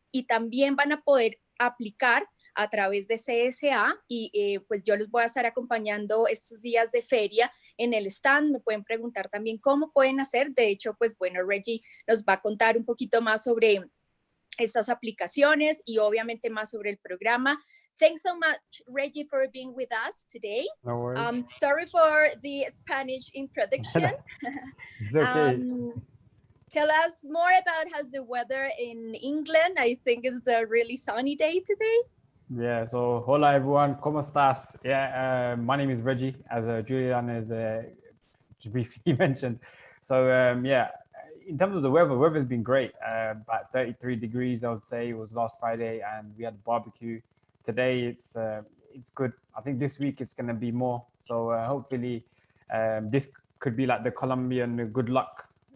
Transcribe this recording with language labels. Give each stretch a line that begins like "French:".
Spanish: Y también van a poder aplicar a través de CSA y pues yo les voy a estar acompañando estos días de feria en el stand. Me pueden preguntar también cómo pueden hacer. De hecho, pues bueno, Reggie nos va a contar un poquito más sobre estas aplicaciones y obviamente más sobre el programa.
English: Thanks so much, Reggie, for being with us today. No worries. Sorry for the Spanish introduction. It's okay. Tell us more about how's the weather in England. I think it's a really sunny day today. Yeah, so
Spanish: hola
English: everyone,
Spanish: ¿cómo estás?
English: Yeah, my name is Reggie, as Julian has briefly mentioned. So yeah, in terms of the weather's been great. About 33 degrees, I would say. It was last Friday, and we had barbecue. Today it's good. I think this week it's going to be more. So hopefully this could be like the Colombian good luck.